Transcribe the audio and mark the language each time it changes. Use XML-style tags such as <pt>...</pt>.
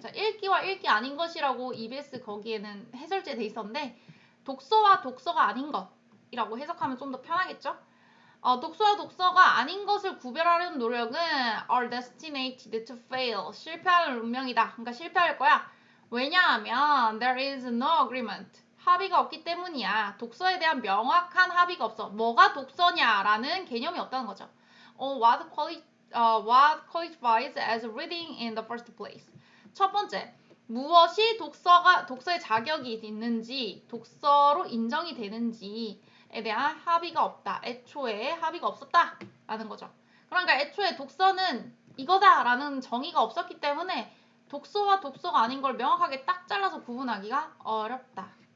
<ko>자, 읽기와 읽기 아닌 것이라고 EBS 거기에는 해설제 돼 있었는데 독서와 독서가 아닌 것이라고 해석하면 좀 더 편하겠죠? 독서와 독서가 아닌 것을 구별하려는 노력은</ko> <en>are destined to fail.</en> <ko>실패할 운명이다. 그러니까 실패할 거야. 왜냐하면</ko> <en>there is no agreement.</en> <ko>합의가 없기 때문이야. 독서에 대한 명확한 합의가 없어. 뭐가 독서냐라는 개념이 없다는 거죠.</ko> <en>What qualifies as reading in the first place?</en> <ko>첫 번째, 무엇이 독서의 자격이 있는지, 독서로 인정이 되는지에 대한 합의가 없다. 애초에 합의가 없었다라는 거죠. 그러니까 애초에 독서는 이거다라는 정의가 없었기 때문에 독서와 독서가 아닌 걸 명확하게 딱 잘라서 구분하기가 어렵다.</ko>